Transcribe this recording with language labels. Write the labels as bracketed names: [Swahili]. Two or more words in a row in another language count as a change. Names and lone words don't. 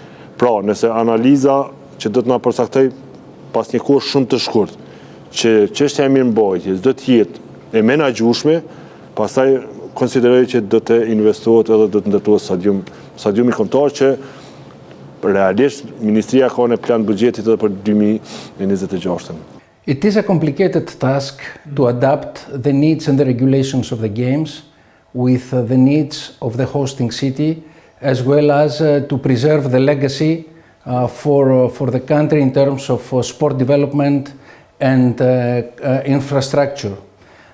[Albanian] Pra, nëse analiza që do të na përcaktoj pas një kohë shumë të shkurt, që çështja e mirëmbajtjes do të jetë e menaxhueshme, pastaj konsideroj që do të investohet edhe do të ndërtohet stadiumi kombëtar që realisht Ministria ka në plan buxhetit edhe për 2026. [English] It is a complicated task to adapt the needs and the regulations of the games with the needs of the hosting city, as well as to preserve the legacy for the country in terms of sport development and infrastructure.